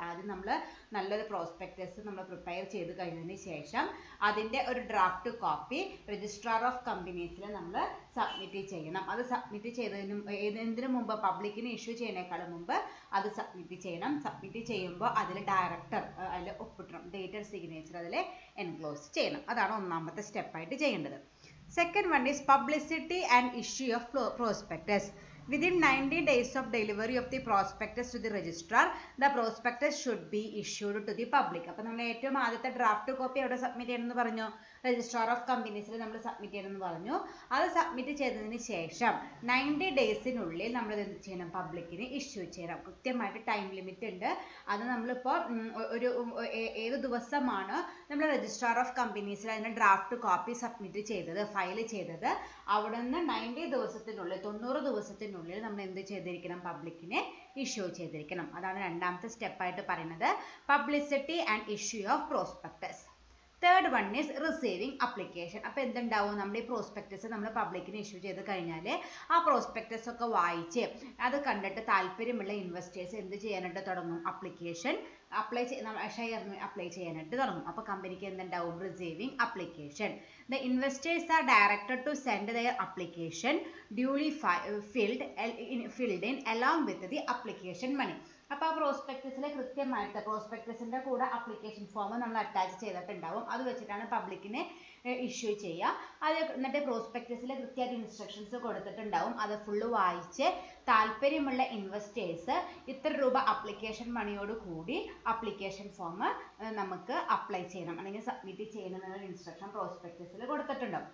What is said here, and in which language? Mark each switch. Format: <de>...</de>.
<ml>ആദ്യം നമ്മൾ നല്ലൊരു പ്രോസ്പെക്ടസ് നമ്മൾ പ്രിപ്പയർ ചെയ്ത് കഴിഞ്ഞതിന് ശേഷം അതിൻ്റെ ഒരു ഡ്രാഫ്റ്റ് കോപ്പി രജിസ്ട്രാർ ഓഫ് കമ്പനീസിൽ നമ്മൾ സബ്മിറ്റ് ചെയ്യണം. അത് സബ്മിറ്റ് ചെയ്തതിന് മുമ്പ്, പബ്ലിക്കിന് ഇഷ്യൂ ചെയ്യുന്നതിനേക്കാളും മുമ്പ് അത് സബ്മിറ്റ് ചെയ്യണം. സബ്മിറ്റ് ചെയ്യുമ്പോൾ അതിൽ ഡയറക്ടർ അതിൽ ഒപ്പിടണം, ഡേറ്റഡ് സിഗ്നേച്ചർ അതിൽ എൻക്ലോസ് ചെയ്യണം. അതാണ് ഒന്നാമത്തെ സ്റ്റെപ്പായിട്ട് ചെയ്യേണ്ടത്.</ml> <en>Second one is publicity and issue of prospectus. Within 90 days of delivery of the prospectus to the registrar, the prospectus should be issued to the public.</en> <ml>അപ്പോൾ നമ്മൾ ഏറ്റവും ആദ്യത്തെ ഡ്രാഫ്റ്റ് കോപ്പി എവിടെ സബ്മിറ്റ് ചെയ്യണമെന്ന് പറഞ്ഞു, രജിസ്ട്രാർ ഓഫ് കമ്പനീസിൽ നമ്മൾ submit ചെയ്യണമെന്ന് പറഞ്ഞു. അത് സബ്മിറ്റ് ചെയ്തതിന് ശേഷം 90 ഡേയ്സിനുള്ളിൽ നമ്മൾ എന്ത് ചെയ്യണം, പബ്ലിക്കിന് ഇഷ്യൂ ചെയ്യണം. കൃത്യമായിട്ട് ടൈം ലിമിറ്റ് ഉണ്ട്. അത് നമ്മളിപ്പോൾ ഒരു ഏത് ദിവസമാണ് നമ്മൾ രജിസ്ട്രാർ ഓഫ് കമ്പനീസിൽ അതിൻ്റെ ഡ്രാഫ്റ്റ് കോപ്പി സബ്മിറ്റ് ചെയ്തത്, ഫയൽ ചെയ്തത്, അവിടെ നിന്ന് 90 ദിവസത്തിനുള്ളിൽ 90 ദിവസത്തിനുള്ളിൽ നമ്മൾ എന്ത് ചെയ്തിരിക്കണം, പബ്ലിക്കിനെ ഇഷ്യൂ ചെയ്തിരിക്കണം. അതാണ് രണ്ടാമത്തെ സ്റ്റെപ്പായിട്ട് പറയുന്നത്, publicity and issue of prospectus.</ml> <en>Third one is receiving application.</en> <ml>അപ്പോൾ എന്തുണ്ടാവും, നമ്മുടെ ഈ പ്രോസ്പെക്ടസ് നമ്മൾ പബ്ലിക്കിന് ഇഷ്യൂ ചെയ്ത് കഴിഞ്ഞാൽ ആ പ്രോസ്പെക്ടസ് ഒക്കെ വായിച്ച് അത് കണ്ടിട്ട് താല്പര്യമുള്ള ഇൻവെസ്റ്റേഴ്സ് എന്ത് ചെയ്യാനായിട്ട് തുടങ്ങും, അപ്ലിക്കേഷൻ ഷെയറിന് അപ്ലൈ ചെയ്യാനായിട്ട് തുടങ്ങും. അപ്പോൾ കമ്പനിക്ക് എന്തുണ്ടാവും, receiving application.</ml> <en>The investors are directed to send their application duly filled in along with the application money.</en> <ml>അപ്പോൾ ആ പ്രോസ്പെക്ടസിലെ കൃത്യമായിട്ട് പ്രോസ്പെക്ടസിൻ്റെ കൂടെ അപ്ലിക്കേഷൻ ഫോം നമ്മൾ അറ്റാച്ച് ചെയ്തിട്ടുണ്ടാവും. അത് വെച്ചിട്ടാണ് പബ്ലിക്കിനെ ഇഷ്യൂ ചെയ്യുക. അത് എന്നിട്ട് പ്രോസ്പെക്ടസിൽ കൃത്യമായിട്ട് ഇൻസ്ട്രക്ഷൻസ് കൊടുത്തിട്ടുണ്ടാവും. അത് ഫുള്ള് വായിച്ച് താല്പര്യമുള്ള ഇൻവെസ്റ്റേഴ്സ് ഇത്ര രൂപ അപ്ലിക്കേഷൻ മണിയോട് കൂടി അപ്ലിക്കേഷൻ ഫോം നമുക്ക് അപ്ലൈ ചെയ്യണം അല്ലെങ്കിൽ സബ്മിറ്റ് ചെയ്യണം എന്നുള്ള ഇൻസ്ട്രക്ഷൻ പ്രോസ്പെക്ടസിൽ കൊടുത്തിട്ടുണ്ടാവും.</ml>